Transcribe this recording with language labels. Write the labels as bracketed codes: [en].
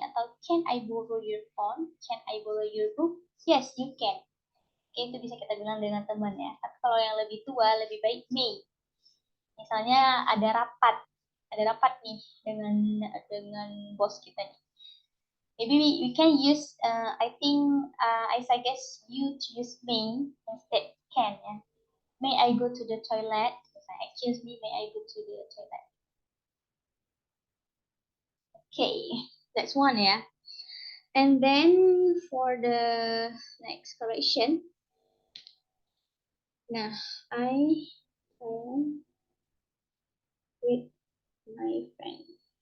[id] Atau [en] can I borrow your phone? Can I borrow your book? Yes, you can. [id] Oke, itu bisa kita bilang dengan teman ya. Tapi kalau yang lebih tua, lebih baik may. Misalnya ada rapat nih dengan bos kita nih. [en] Maybe we can use, I think, I suggest you to use may instead can ya. May I go to the toilet? Excuse me, may I go to the toilet? Okay, that's one ya. And then for the next correction, nah, I am with my friend.